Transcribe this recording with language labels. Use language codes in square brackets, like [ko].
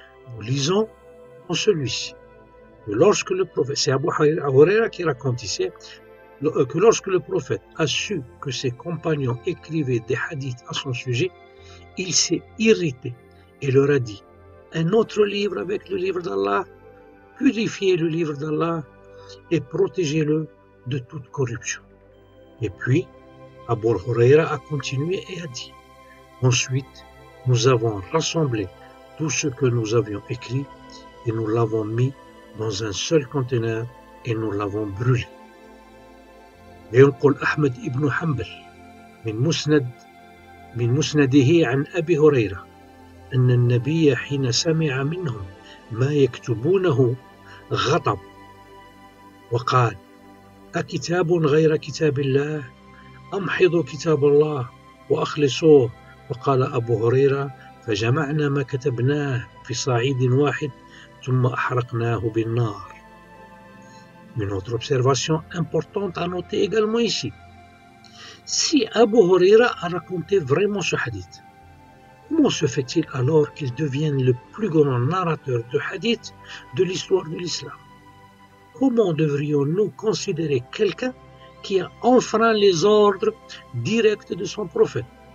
[fr] Nous lisons en celui-ci que lorsque le prophète, c'est Abu Huraira qui raconte ici, que lorsque le prophète a su que ses compagnons écrivaient des hadiths à son sujet, il s'est irrité et leur a dit: un autre livre avec le livre d'Allah, purifiez le livre d'Allah et protégez-le de toute corruption. Et puis, Abu Huraira a continué et a dit: ensuite, nous avons rassemblé tout ce que nous avions écrit et nous l'avons mis dans un seul conteneur et nous l'avons brûlé. [ar] ينقل أحمد ابن حنبل من مسنده عن أبي هريرة أن النبي حين سمع منهم ما يكتبونه غضب وقال: أكتاب غير كتاب الله أمحض كتاب الله وأخلصوه. وقال أبو هريرة: فجمعنا ما كتبناه في صعيد واحد ثم أحرقناه بالنار. [fr] Une autre observation importante à noter également ici. Si Abu Huraira a raconté vraiment ce hadith, comment se fait-il alors qu'il devienne le plus grand narrateur de hadith de l'histoire de l'islam? Comment devrions-nous considérer quelqu'un qui a enfreint les ordres directs de son prophète?